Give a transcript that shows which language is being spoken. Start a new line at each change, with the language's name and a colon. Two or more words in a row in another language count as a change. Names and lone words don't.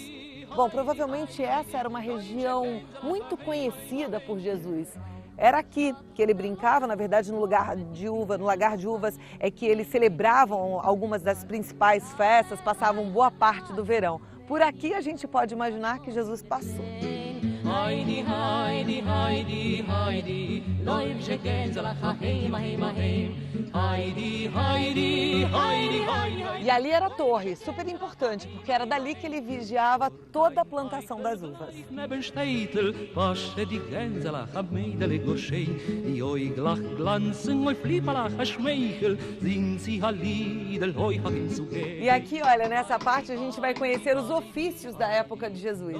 Portuguese: Bom, provavelmente essa era uma região muito conhecida por Jesus. Era aqui que ele brincava, na verdade no lagar de uvas é que eles celebravam algumas das principais festas, passavam boa parte do verão. Por aqui a gente pode imaginar que Jesus passou. Heidi, Heidi, Heidi, Heidi, Leib sheken zalacha heima, heima, heim. Heidi, Heidi, Heidi, Heidi. E ali era a torre, super importante, porque era dali que ele vigiava toda a plantação das uvas. E aqui, olha, nessa parte a gente vai conhecer os ofícios da época de Jesus.